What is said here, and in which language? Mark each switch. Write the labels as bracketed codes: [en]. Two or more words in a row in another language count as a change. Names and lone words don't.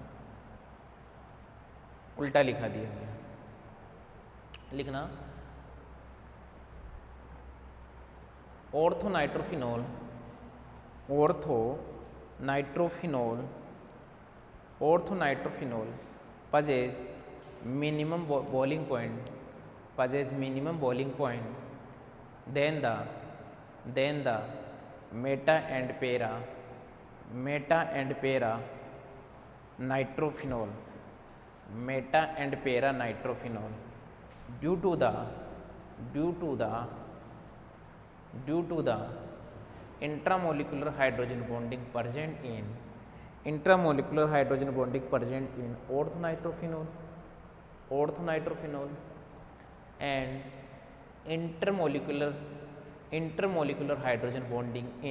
[hi] उल्टा लिखा दिया मैंने, लिखना [en] orthonitrophenol, orthonitrophenol, orthonitrophenol possess minimum boiling point, possess minimum boiling point then the meta and para nitrophenol, meta and para nitrophenol due to the intramolecular hydrogen bonding present in, intramolecular hydrogen bonding present in orthonitrophenol, orthonitrophenol and intermolecular hydrogen bonding